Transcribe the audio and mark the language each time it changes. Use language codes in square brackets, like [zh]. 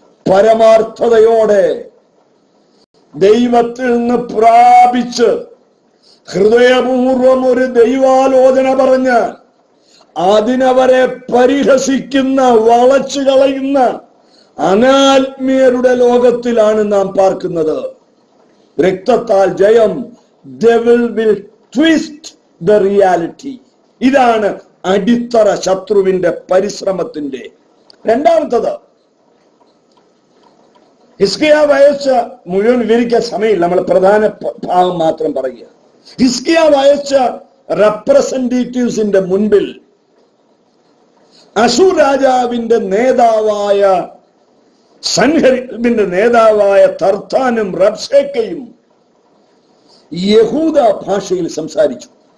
[ml] പരമാർത്ഥതയോടെ ദൈവത്തിൽ നിന്ന് പ്രാപിച്ച് ഹൃദയപൂർവം ഒരു ദൈവാലോചന പറഞ്ഞ് അതിനവരെ പരിഹസിക്കുന്ന, വളച്ചു കളയുന്ന അനാത്മീയരുടെ ലോകത്തിലാണ് നാം പാർക്കുന്നത്. രക്തത്താൽ ജയം. [en] Devil will twist the reality. [ml] ഇതാണ് അടിത്തറ ശത്രുവിന്റെ പരിശ്രമത്തിന്റെ. രണ്ടാമത്തത്, ഹിസ്കിയാവ് അയച്ച മുഴുവൻ വിവരിക്കാൻ സമയമില്ല, നമ്മൾ പ്രധാന ഭാഗം മാത്രം പറയുക. ഹിസ്കിയാവ് അയച്ച റെപ്രസെന്റേറ്റീവ്സിന്റെ മുൻപിൽ അശൂർ രാജാവിന്റെ നേതാവായ സൻഹെരീബിന്റെ നേതാവായ തർത്താനും റബ്ശേക്കയും യഹൂദ ഭാഷയിൽ സംസാരിച്ചു.